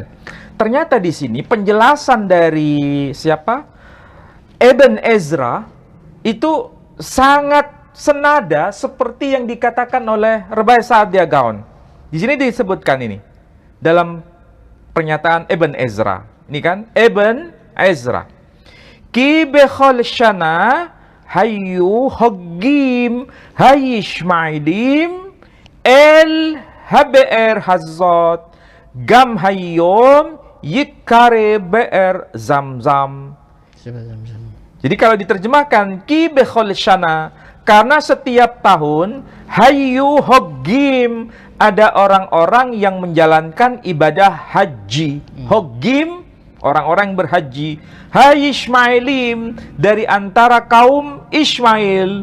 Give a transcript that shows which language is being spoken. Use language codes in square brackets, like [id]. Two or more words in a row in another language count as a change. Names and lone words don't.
[id] Ternyata di sini penjelasan dari siapa? Ibn Ezra itu sangat senada seperti yang dikatakan oleh Rebai Saadia Gaon. Di sini disebutkan ini dalam pernyataan Ibn Ezra. Ini kan Ibn Ezra. [he] כי בכל שנה היו חוגגים הישמעאלים אל הבאר הזאת גם היום יקרא באר זמזם. [id] Jadi kalau diterjemahkan [he] כי בכל שנה, [id] karena setiap tahun [he] היו חוגגים, [id] ada orang-orang yang menjalankan ibadah haji. Hoggim, orang-orang yang berhaji. Hai Ismailim, dari antara kaum Ismail.